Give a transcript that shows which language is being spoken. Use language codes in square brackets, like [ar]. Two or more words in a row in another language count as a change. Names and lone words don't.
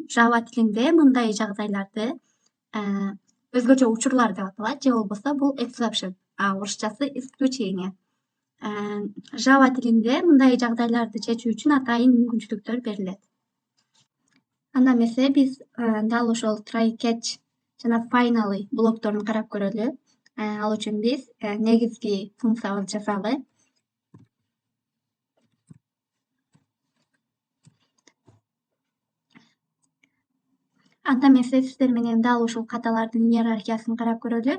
[ky] Java тилинде мындай жагдайларды өзгөчө учурлар деп аталат, же болбосо бул exception, орусчасы исключение. Java тилинде мындай жагдайларды чечүү үчүн атайын мүмкүнчүлүктөр берилет. Анда эмесе биз дал ошол [en] try catch [ky] жана finally блокторун карап көрөлү. Ал үчүн биз негизги функциябызды жазалы. Анда эмесе сиздер менен дал ушул каталардын иерархиясын карап көрөлү.